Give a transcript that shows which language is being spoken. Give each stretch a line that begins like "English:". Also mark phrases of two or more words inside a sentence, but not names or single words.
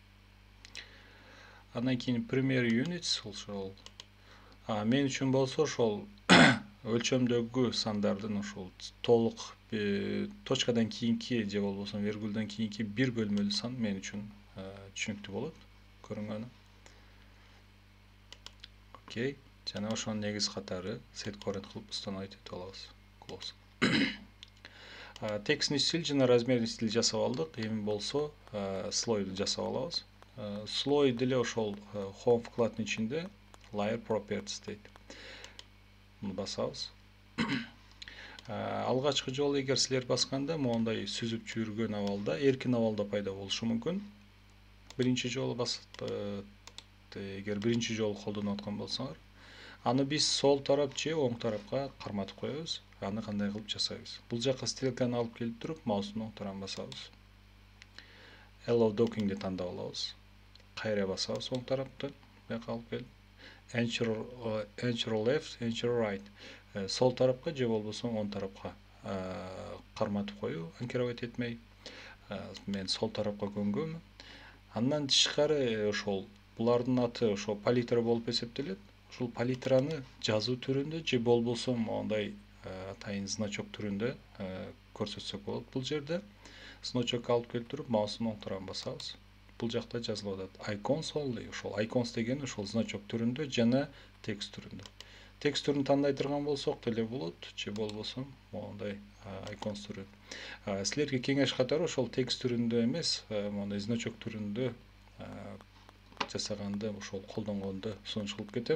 Kyrgyz: Андан кийин
English: primary units
Kyrgyz: ошол мен үчүн болсо ошол өлчөмдөгү сандардын ошол толук точкадан кийинки же болбосо виргулдан кийинки бир бөлмөлүү сан мен үчүн түшүнүктүү болот көрүнгөнү. Окей. Жана ошонун негиз катары
English: set current
Kyrgyz: кылып установить этип алабыз. Close. Текстный стиль жана размерный стиль жасап алдык. Эми болсо слойду жасап алабыз. Слой деле ошол home вкладдын ичинде
English: layer properties
Kyrgyz: дейт. Муну басабыз. Алгачкы жолу эгер силер басканда моундай сүзүп жүргөн абалда, эркин абалда пайда болушу мүмкүн. Биринчи жолу басып эгер биринчи жолу колдонуп аткан болсоңор, аны биз сол тарап же оң тарапка карматып коебуз. Аны кандай кылып жасайбыз? Бул жака стрелканы алып келип туруп, маустун оң тарабын басабыз.
English: Allow dockingди
Kyrgyz: тандап алабыз. Кайра басабыз оң тарапты. Бияка алып келип.
English: Enter left, enter right.
Kyrgyz: Сол тарапка же болбосо оң тарапка карматып коюу, анкировать этмей. Мен сол тарапка көнгөнмүн. Андан тышкары ошол булардын аты ошол палитра болуп эсептелет. Ушул палитраны жазуу түрүндө же болбосо моундай атайын значок түрүндө көрсөтсөк болот. Бул жерде значок алып келип туруп, маустун оң тарабын басабыз. Бул жакта жазылып атат.
English: Icons only.
Kyrgyz: Ошол icons деген ошол значок түрүндө жана текст түрүндө. Текст түрүн тандай турган болсок деле болот, же болбосо моундай icons түрү. Силерге кеңеш катары ошол текст түрүндө эмес, моундай значок түрүндө жасаганды ошол колдонгонду сунуш кылып кетем.